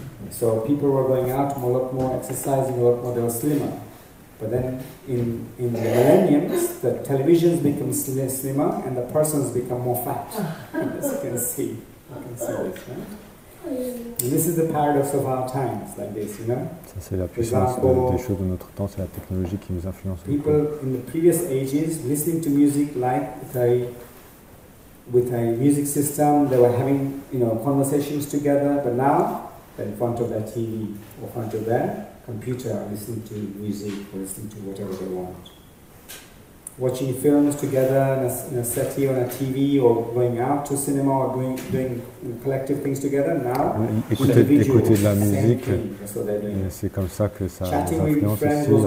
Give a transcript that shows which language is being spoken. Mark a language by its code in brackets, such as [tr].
[en] So people were going out a lot more, exercising a lot more, they were slimmer. But then in the millenniums, the televisions become slimmer and the persons become more fat. As you can see. You can see this, right? And this is the paradox of our times, like this, [fr] Ça, c'est la puissance des choses de notre temps, c'est la technologie qui nous influence. [en] People in the previous ages listening to music like with a music system, they were having conversations together, but now they're in front of their TV or in front of their computer, listening to music or listening to whatever they want. Watching films together in a settee on a TV, or going out to cinema, or doing collective things together. Now, [fr] écouter de la musique, c'est comme ça que ça nous influence aussi.